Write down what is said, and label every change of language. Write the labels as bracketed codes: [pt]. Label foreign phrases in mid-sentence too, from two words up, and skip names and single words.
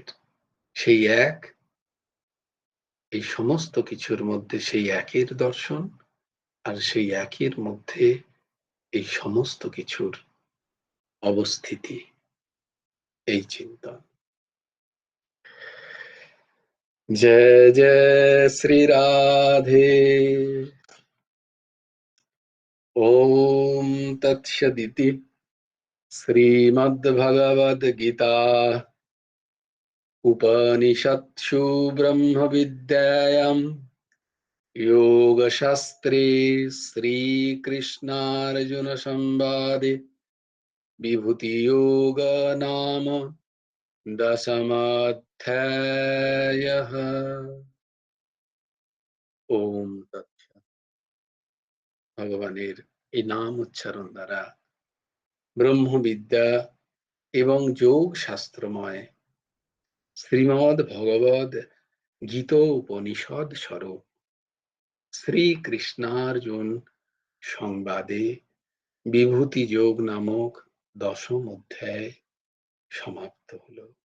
[bn] সেই এক, এই সমস্ত কিছুর মধ্যে সেই একের দর্শন, আর সেই একের মধ্যে এই সমস্ত কিছুর অবস্থিতি, এই চিন্তন। জয় জয় শ্রী রাধে। [sa] ওম তৎসদিতি শ্রীমদ্ভগবদ্গীতা उपनिषत्सु ब्रह्मविद्यायां योगशास्त्रे श्रीकृष्णार्जुनसंवादे विभूतियोग नाम दशमोऽध्यायः। ओम तत्सत्। [bn] ভগবানের এই নাম উচ্চারণ দ্বারা ব্রহ্মবিদ্যা এবং যোগ শাস্ত্রময় শ্রীমদ্ ভগবদ গীত উপনিষদ স্বরূপ শ্রীকৃষ্ণার্জুন সংবাদে বিভূতি যোগ নামক দশম অধ্যায় সমাপ্ত হলো।